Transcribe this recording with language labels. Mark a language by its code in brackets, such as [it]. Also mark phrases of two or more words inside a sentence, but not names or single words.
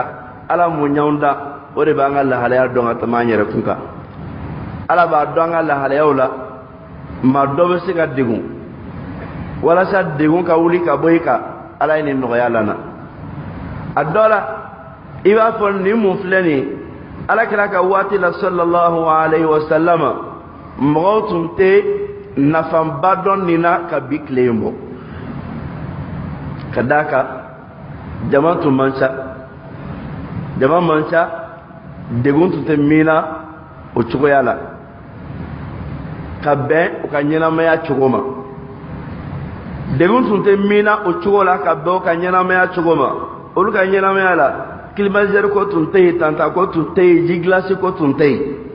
[bm] ala mun ɲanw da o de b'an ka lahalaya dɔn ka tɛmɛ an yɛrɛ kun kan ala b'a dɔn an ka lahalayaw la maa dɔ bɛ se ka degun walasa degun ka wuli ka bɔ i kan ala ye nin nɔgɔya lana a dɔ la i b'a fɔ nin mun filɛ nin ala kɛra ka waati la [ar] صلى الله عليه وسلم [bm] mɔgɔw tun tɛ nafanba dɔn nin na ka bi tile in bɔ ka d'a kan jama tun man ca jama man ca degun tun tɛ min na o cogoya la ka bɛn u ka ɲɛnamaya cogo ma degun tun tɛ min na o cogo la ka bɛn u ka ɲɛnamaya cogo ma olu ka ɲɛnamaya la climatiseur ko tun tɛ yen tanta ko tun tɛ yen ji glace ko tun tɛ yen